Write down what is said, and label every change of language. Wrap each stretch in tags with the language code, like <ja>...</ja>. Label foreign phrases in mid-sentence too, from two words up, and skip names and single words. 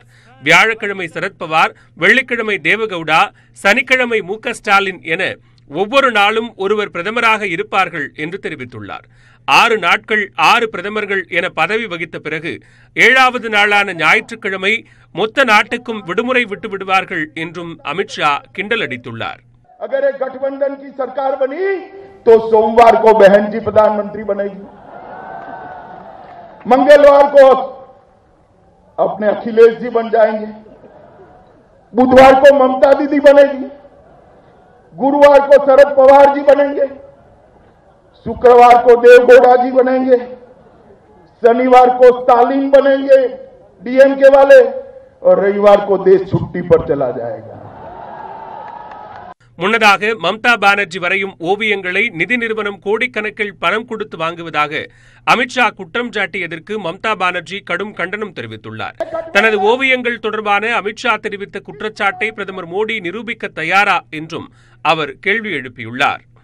<ta>வியாழக்கிழமை சரத்பவார், வெள்ளிக்கிழமை தேவகவுடா, சனிக்கிழமை மு.க. ஸ்டாலின் என ஒவ்வொரு நாளும் ஒருவர் பிரதமராக இருப்பார்கள் என்று தெரிவித்துள்ளார். 6 நாட்கள் 6 பிரதமர்கள் என பதவி வகித்த பிறகு 7வது நாளான ஞாயிற்றுக்கிழமை மொத்த நாட்டுக்கும் விடுமுறை விட்டு விடுவார்கள் என்றும் அமித்ஷா கிண்டல் அடித்துள்ளார்.</ta> <hi>अगर एक गठबंधन की सरकार बनी तो सोमवार को बहन जी प्रधानमंत्री बनेगी, मंगलवार को अपने अखिलेश जी बन जाएंगे, बुधवार को ममता दीदी बनेगी, गुरुवार को शरद पवार जी बनेंगे, शुक्रवार को देवगौड़ा जी बनेंगे, शनिवार को स्टालिन बनेंगे डीएमके वाले, और रविवार को देश छुट्टी पर चला जाएगा.</hi> <ta>முன்னதாக மம்தா பானர்ஜி வரையும் ஓவியங்களை நிதி நிறுவனம் கோடிக்கணக்கில் பணம் கொடுத்து வாங்குவதாக அமித்ஷா குற்றம் சாட்டியதற்கு மம்தா பானர்ஜி கடும் கண்டனம் தெரிவித்துள்ளார். தனது ஓவியங்கள் தொடர்பான அமித்ஷா தெரிவித்த குற்றச்சாட்டை பிரதமர் மோடி நிரூபிக்க தயாரா என்றும் அவர் கேள்வி எழுப்பியுள்ளார்.</ta>